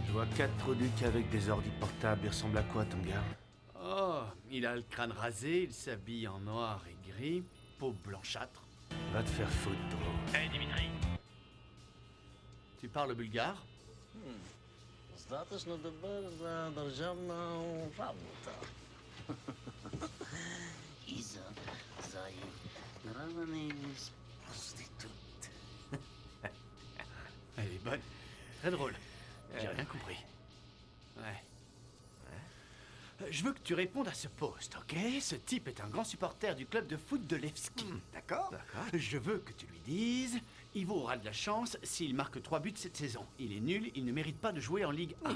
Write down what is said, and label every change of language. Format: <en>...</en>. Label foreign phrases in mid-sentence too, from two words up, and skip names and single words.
<fr>4 trous du cul avec des ordis portables, il ressemble à quoi ton gars? Oh, il a le crâne rasé, il s'habille en noir et gris, peau blanchâtre. Va te faire foutre, Drew. Hey Dimitri, Tu parles bulgare?</fr> <bg>Достатъчно добър за държавна работа. И за заиграване с проститут.</bg> <fr>Elle est bonne. Très drôle. J'ai rien compris. Ouais. Je veux que tu répondes à ce post, ok? Ce type est un grand supporter du club de foot de Levski. D'accord? Je veux que tu lui dises... Ivo aura de la chance s'il marque 3 buts cette saison. Il est nul, il ne mérite pas de jouer en Ligue 1.</fr>